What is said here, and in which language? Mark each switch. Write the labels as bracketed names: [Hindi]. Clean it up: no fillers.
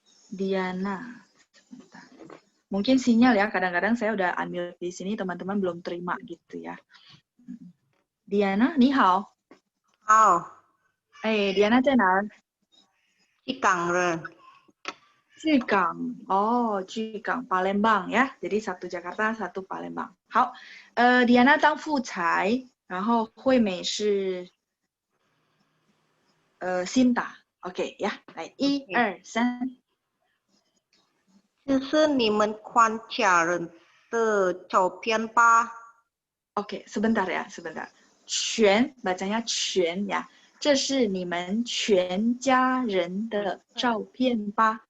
[Indonesian] Diana. Sebentar. Mungkin sinyal ya, kadang-kadang saya udah unmute di sini, teman-teman belum terima gitu ya. Diana, [Chinese] ni hao. 好， Diana 在哪儿？去港人，巨港。哦，巨港 [Indonesian] Palembang ya. Jadi satu Jakarta, satu Palembang. [Chinese] 好，Diana 当副裁，然后惠美是Sinta。OK 呀，来1、2、3。这是你们宽家人的照片吧？ [Indonesian] Oke, sebentar ya, sebentar. 全 bacanya 全 ya. [Chinese] 这是你们全家人的照片吧?